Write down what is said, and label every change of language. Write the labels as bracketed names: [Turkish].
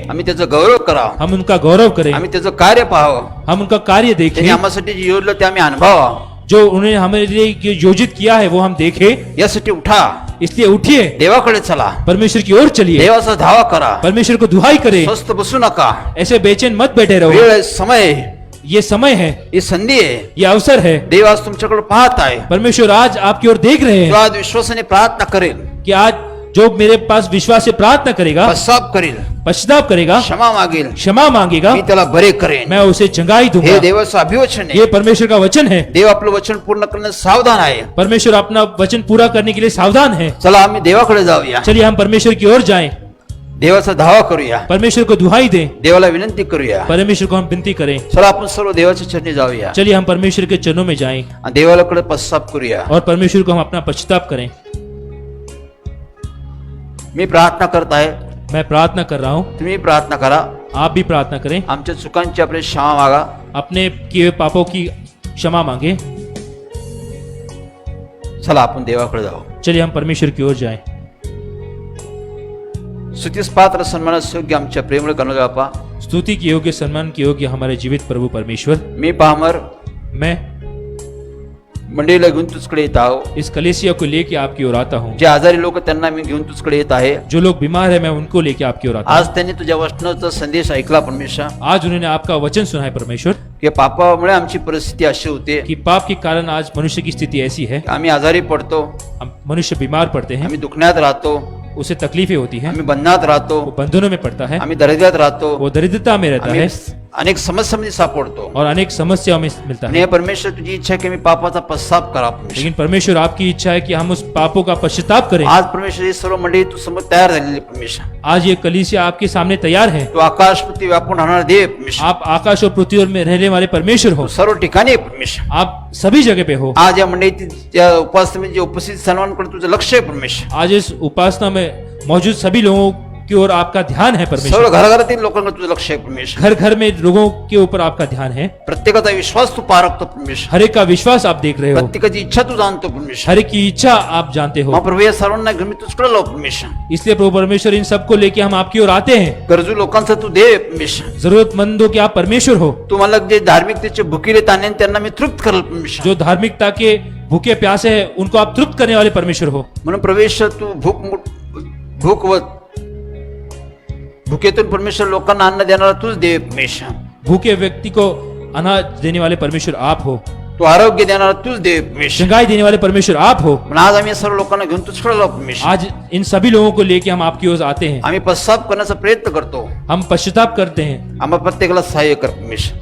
[Marathi] आम्ही त्याचा गौरव करावा, [Hindi] हम उनका गौरव करें, [Marathi] आम्ही त्याचं कार्य पाहावं, [Hindi] हम उनका कार्य [Marathi] त्यांनी [Hindi] देखें, [Marathi] आम्हासाठी जे योजलं ते आम्ही अनुभवा. [Hindi] जो उन्होंने हमारे लिए योजित किया है वो हम देखें। [Marathi] यासाठी उठा, [Hindi] इसलिए उठिए, [Marathi] देवाकडे चला, [Hindi] परमेश्वर की ओर चलिए, [Marathi] देवाचा धावा करा. [Hindi] परमेश्वर को दुहाई करें, [Marathi] स्वस्थ बसू नका. [Hindi] ऐसे बेचैन मत बैठे रहो। [Marathi] वेळ आहे, समय आहे, [Hindi] ये समय है, [Marathi] ही संधी आहे. [Hindi] ये अवसर है। [Marathi] देव आज तुमच्याकडे पाहत आहे. [Hindi] परमेश्वर आज आपकी ओर देख रहे [Marathi] तो [Hindi] हैं [Marathi] आज विश्वासाने प्रार्थना करेल, [Hindi] कि आज जो मेरे पास विश्वास से प्रार्थना करेगा, [Marathi] पश्चाताप करेल, [Hindi] पश्चाताप करेगा, [Marathi] क्षमा मागेल, [Hindi] क्षमा मांगेगा, [Marathi] मी त्याला बरे करेन. [Hindi] मैं उसे चंगाई दूंगा। [Marathi] हे देवाचं अभिवचन आहे. [Hindi] ये परमेश्वर का वचन है। [Marathi] देव आपलं वचन पूर्ण करण्यास सावधान आहे. [Hindi] परमेश्वर अपना वचन पूरा करने के लिए सावधान है। [Marathi] चला आम्ही देवाकडे जाऊया, [Hindi] चलिए हम परमेश्वर की ओर जाएं, [Marathi] देवाचा धावा करूया, [Hindi] परमेश्वर को दुहाई दें, [Marathi] देवाला विनंती करूया. [Hindi] परमेश्वर को हम विनती करें। [Marathi] चला आपण सर्व देवाच्या चरणी जाऊया [Hindi] चलिए हम परमेश्वर के चरणों में जाएं [Marathi] आणि देवालाकडे पश्चाताप करूया. [Hindi] और परमेश्वर को हम अपना पश्चाताप करें। [Marathi] मी प्रार्थना करत आहे, [Hindi] मैं प्रार्थना कर रहा हूँ, [Marathi] तुम्ही प्रार्थना करा. [Hindi] आप भी प्रार्थना करें। [Marathi] आमच्या चुकांची आपले क्षमा मागा. [Hindi] अपने किए हुए पापों की क्षमा मांगे। [Marathi] चला आपण देवाकडे जाऊ. [Hindi] चलिए हम परमेश्वर की ओर जाएं। [Marathi] स्तुतीस पात्र सन्मानास योग्य आमच्या प्रेमळ गणोदय बापा, [Hindi] स्तुति की योग्य, सम्मान की योग्य हमारे जीवित प्रभु परमेश्वर, [Marathi] मी पामर [Hindi] मैं [Marathi] मंडळीला घेऊन तुझकडे येत आहो. [Hindi] इस कलेसिया को लेके आपकी ओर आता हूँ। [Marathi] जे आजारी लोक त्यांना मी घेऊन तुझकडे येत आहे. [Hindi] जो लोग बीमार है मैं उनको लेके आपकी ओर आता हूँ। [Marathi] आज त्यांनी तुझ्या वचनाचा संदेश ऐकला परमेश्वर, [Hindi] आज उन्होंने आपका वचन सुना है परमेश्वर, [Marathi] की पापामुळे आमची परिस्थिती अशी होते, [Hindi] कि पाप के कारण आज मनुष्य की स्थिति ऐसी है, [Marathi] आम्ही आजारी पडतो, [Hindi] हम मनुष्य बीमार पड़ते हैं, [Marathi] आम्ही दुखण्यात राहतो, [Hindi] उसे तकलीफें होती हैं, [Marathi] आम्ही बंधनात राहतो, [Hindi] वो बंधनों में पड़ता है, [Marathi] आम्ही दरिद्रात राहतो, [Hindi] वो दरिद्रता में रहता [Marathi] आम्ही [Hindi] है [Marathi] अनेक समस्यामध्ये सापडतो. [Hindi] और अनेक समस्याओं में मिलता [Marathi] आणि [Hindi] है। [Marathi] हे परमेश्वर तुझी इच्छा आहे की मी पापाचा पश्चाताप करा परमेश्वर. [Hindi] लेकिन परमेश्वर आपकी इच्छा है कि हम उस पापों का पश्चाताप करें। [Marathi] आज परमेश्वर ही सर्व मंडळी तू समोर तयार झालेली परमेश्वर. [Hindi] आज ये कलीसिया आपके सामने तैयार है। [Marathi] तू आकाश पृथ्वी व्यापून राहणार देव परमेश्वर. [Hindi] आप आकाश और पृथ्वी में रहने वाले परमेश्वर हो, [Marathi] तू सर्व ठिकाणी आहे परमेश्वर. [Hindi] आप सभी जगह पे हो। [Marathi] आज या मंडळीतील त्या उपासनेमध्ये जे उपस्थित सर्वांकडे तुझं लक्ष आहे परमेश्वर. [Hindi] आज इस उपासना में मौजूद सभी लोगों की ओर आपका ध्यान है [Marathi] सर्व [Hindi] परमेश्वर। [Marathi] घराघरातील लोकांकडे तुझं लक्ष आहे परमेश्वर. [Hindi] घर घर में लोगों के ऊपर आपका ध्यान है। [Marathi] प्रत्येकाचा विश्वास तू पारखतो परमेश्वर. [Hindi] हर एक का विश्वास आप देख रहे हो, [Marathi] प्रत्येकाची इच्छा तू जाणतो परमेश्वर. [Hindi] हर एक की इच्छा आप जानते हो। [Marathi] मग प्रभू या सर्वांना घेऊन मी तुझकडे लाव परमेश्वर. [Hindi] इसलिए प्रभु परमेश्वर इन सबको लेके हम आपकी ओर आते हैं। [Marathi] गरजू लोकांचा तू दे परमेश्वर. [Hindi] जरूरतमंदों के आप परमेश्वर हो। [Marathi] तुम्हाला जे धार्मिकतेचे भुकीले ताने त्यांना मी तृप्त करेल परमेश्वर. [Hindi] जो धार्मिकता के भूखे प्यासे हैं उनको आप तृप्त करने वाले परमेश्वर हो। [Marathi] म्हणून प्रवेश तू भूक व भुकेतून परमेश्वर लोकांना अन्न देणारा तूच देव आहे परमेश्वर. [Hindi] भूखे व्यक्ति को अनाज देने वाले परमेश्वर आप हो, [Marathi] तू आरोग्य देणारा तूच देव आहे परमेश्वर. [Hindi] चंगाई देने वाले परमेश्वर आप हो. [Marathi] पण आज आम्ही सर्व लोकांना घेऊन तुझकडे आलो परमेश्वर. [Hindi] आज इन सभी लोगों को लेके हम आपकी ओर आते हैं. [Marathi] आम्ही पश्चाताप करण्याचा प्रयत्न करतो. [Hindi] हम पश्चाताप करते हैं. [Marathi] आम्हाला प्रत्येकाला सहाय्य कर परमेश्वर.